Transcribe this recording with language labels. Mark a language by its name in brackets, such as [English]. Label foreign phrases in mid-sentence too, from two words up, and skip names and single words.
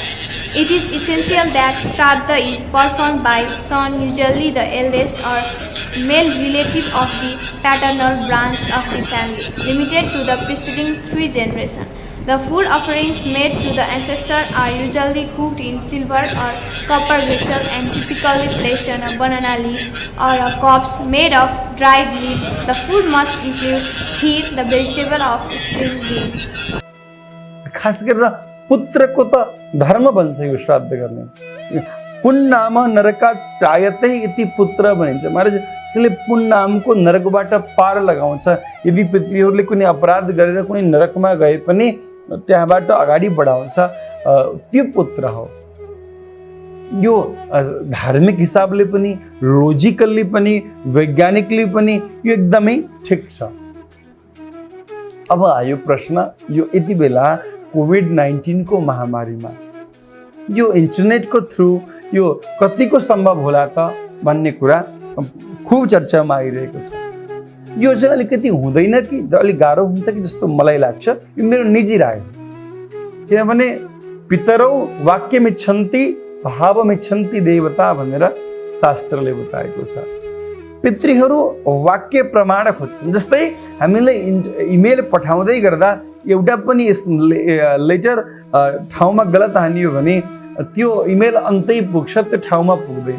[English] It is essential that Shraddha is performed by son, usually the eldest or male relative of the paternal branch of the family, limited to the preceding 3 generations. The food offerings made to the ancestor are usually cooked in silver or copper vessel and typically placed on a banana leaf or a corpse made of dried leaves. The food must include kheer, the vegetable of spring beans. [Nepali] खास गरेर पुत्रको त धर्म भन्छ यो श्राद्ध गर्ने। [Sanskrit] पुण्नाम नरका त्रायते इति पुत्र भनिन्छ। [Nepali] महाराज यसले पुण्नामको नरकबाट पार लगाउँछ। यदि पितृहरूले कुनै अपराध गरेर कुनै नरकमा गए पनि त्यहाँबाट अगाडि बढाउँछ, त्यो पुत्र हो। यो धार्मिक हिसाबले पनि, लोजिकल्ली पनि, वैज्ञानिकली पनि यो एकदमै ठिक छ। अब आयो प्रश्न, यो यति बेला कोभिड-19 को महामारीमा यो इन्टरनेटको थ्रु यो कतिको सम्भव होला त भन्ने कुरा खुब चर्चामा आइरहेको छ। यो चाहिँ अलिकति हुँदैन कि अलिक गाह्रो हुन्छ कि जस्तो मलाई लाग्छ। यो मेरो निजी राय हो। किनभने [Sanskrit] पितरौ वाक्यमिच्छन्ति भावमिच्छन्ति देवता [Nepali] भनेर शास्त्रले बताएको छ। पितृहरू वाक्य प्रमाण खोज्छन्। जस्तै हामीले इमेल पठाउँदै गर्दा एउटा पनि यस लेटर ठाउँमा गलत हानियो भने त्यो इमेल अन्तै पुग्छ, त्यो ठाउँमा पुग्दैन।